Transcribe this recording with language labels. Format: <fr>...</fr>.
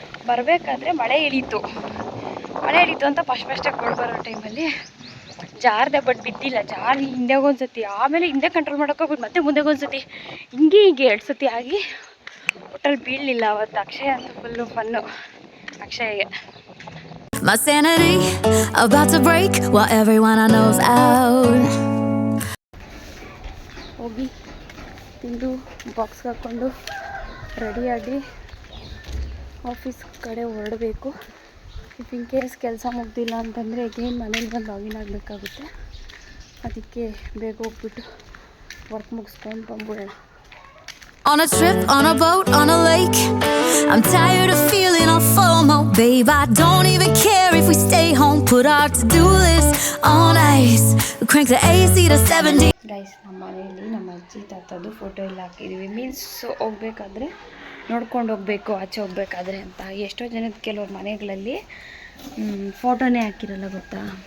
<kn>ಬರಬೇಕಾದ್ರೆ ಮಳೆ ಇಳೀತು ಅಂತ ಫಸ್ಟಾಗಿ ಬರೋ ಟೈಮಲ್ಲಿ ಜಾರದೆ. ಬಟ್ ಬಿದ್ದಿಲ್ಲ, ಜಾರಿ ಹಿಂದೆ ಒಂದ್ಸತಿ, ಆಮೇಲೆ ಹಿಂದೆ ಕಂಟ್ರೋಲ್ ಮಾಡೋಕ್ಕೋಗ್ಬಿಟ್ಟು ಮತ್ತೆ ಮುಂದೆ ಒಂದ್ಸತಿ, ಹಿಂಗೆ 2 ಸತಿ ಆಗಿ ಒಟ್ಟಲ್ಲಿ ಬೀಳಲಿಲ್ಲ ಅವತ್ತು. ಅಕ್ಷಯ ಅಂತ full fun ಅಕ್ಷಯ್ಗೆ.</kn> <en>My sanity about to break while everyone I know's out.</en> <kn>ಹೋಗಿ ತಿಂದು ಬಾಕ್ಸ್ಗೆ ಹಾಕ್ಕೊಂಡು ರೆಡಿಯಾಗಿ ಆಫೀಸ್ ಕಡೆ ಹೊರಡಬೇಕು.</kn> <en>if in case</en> <kn>ಕೆಲಸ ಮುಗ್ದಿಲ್ಲ ಅಂತಂದರೆ ಅಗೇನ್ ಮನೇಲಿ ಬಂದು ಲಾಗಿನ್ ಆಗಬೇಕಾಗುತ್ತೆ. ಅದಕ್ಕೆ ಬೇಗ ಹೋಗ್ಬಿಟ್ಟು ವರ್ಕ್ ಮುಗಿಸ್ಕೊಂಡು ಬಂದ್ಬಿಡೋಣ.</kn> <en>On a trip, on a boat, on a lake. I'm tired of feeling all FOMO. Babe, I don't even care if we stay home. Put our to-do list on ice. We crank the AC to 70.</en> <kn>Guys, ನಮ್ಮ ಮನೆಯಲ್ಲಿ ನಮ್ಮ ಅಜ್ಜಿ ತಾತದ್ದು photo ಎಲ್ಲ ಹಾಕಿದ್ದೀವಿ. Means ಹೋಗ್ಬೇಕಾದ್ರೆ ನೋಡ್ಕೊಂಡು ಹೋಗಬೇಕು ಆಚೆ ಹೋಗ್ಬೇಕಾದ್ರೆ ಅಂತ. ಎಷ್ಟೋ ಜನದ ಕೆಲವ್ರ ಮನೆಗಳಲ್ಲಿ ಫೋಟೋನೇ ಹಾಕಿರಲ್ಲ ಗೊತ್ತಾ.</kn>